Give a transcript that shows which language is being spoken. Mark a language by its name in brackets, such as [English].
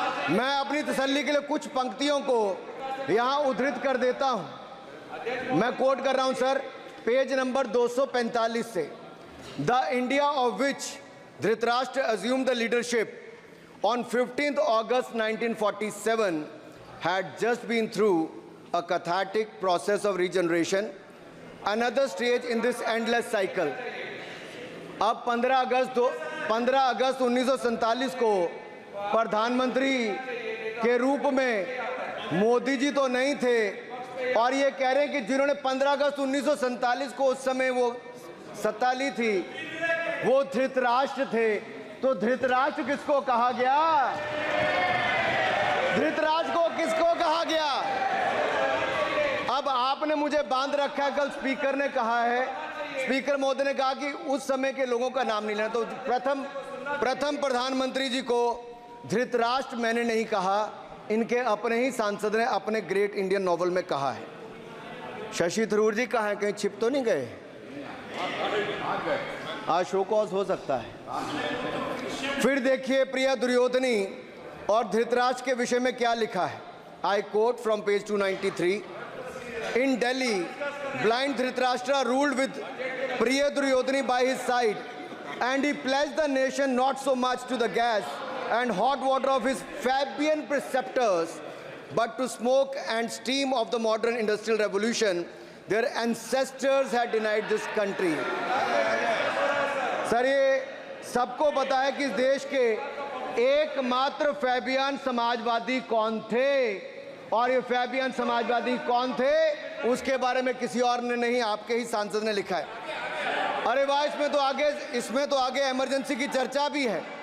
[Hindi] मैं अपनी तसल्ली के लिए कुछ पंक्तियों को यहां उद्धृत कर देता हूं। मैं कोट कर रहा हूं सर, पेज नंबर 245 से। [English] The India of which Dhritarashtra assumed the leadership on 15th August 1947 had just been through a cathartic process of regeneration, another stage in this endless cycle. [Hindi] अब 15 अगस्त 1947 को प्रधानमंत्री के रूप में मोदी जी तो नहीं थे, और ये कह रहे हैं कि जिन्होंने 15 अगस्त 1947 को उस समय वो सत्ता ली थी, वो धृतराष्ट्र थे। तो धृतराष्ट्र किसको कहा गया? धृतराष्ट्र को किसको कहा गया? अब आपने मुझे बांध रखा है। कल स्पीकर ने कहा है, स्पीकर महोदय ने कहा कि उस समय के लोगों का नाम नहीं लेना। तो प्रथम प्रधानमंत्री जी को धृतराष्ट्र मैंने नहीं कहा, इनके अपने ही सांसद ने अपने ग्रेट इंडियन नॉवल में कहा है। शशि थरूर जी कहाँ हैं? कहीं छिप तो नहीं गए? आज शो कॉज हो सकता है। फिर देखिए प्रिया दुर्योधनी और धृतराष्ट्र के विषय में क्या लिखा है। [English] I quote from page 293। In Delhi, blind Dhritarashtra ruled with Priya Duryodhani by his side, and he pledged the nation not so much to the gas and hot water of his Fabian preceptors, but to smoke and steam of the modern industrial revolution their ancestors had denied this country. [Hindi] Sir, ये सबको पता है कि इस देश के एकमात्र Fabian Samajwadi कौन थे, और ये फैबियन समाजवादी कौन थे उसके बारे में किसी और ने नहीं, आपके ही सांसद ने लिखा है। अरे वाह, इसमें तो आगे इमरजेंसी की चर्चा भी है।